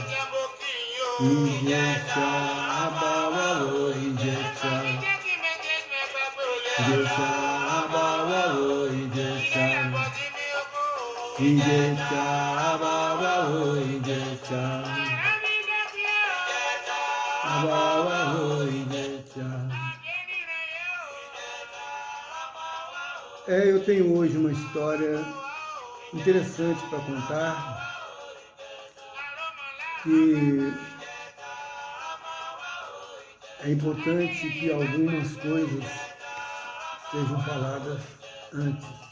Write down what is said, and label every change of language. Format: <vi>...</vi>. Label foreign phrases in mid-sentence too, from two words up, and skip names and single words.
<yo>Ìjẹ̀ṣà, àbáwá o Ìjẹ̀ṣà, Ìjẹ̀ṣà, àbáwá o Ìjẹ̀ṣà, Ìjẹ̀ṣà, àbáwá o Ìjẹ̀ṣà, àbáwá o Ìjẹ̀ṣà.</yo> <pt>Eu tenho hoje uma história interessante para contar, que é importante que algumas coisas sejam faladas antes.</pt>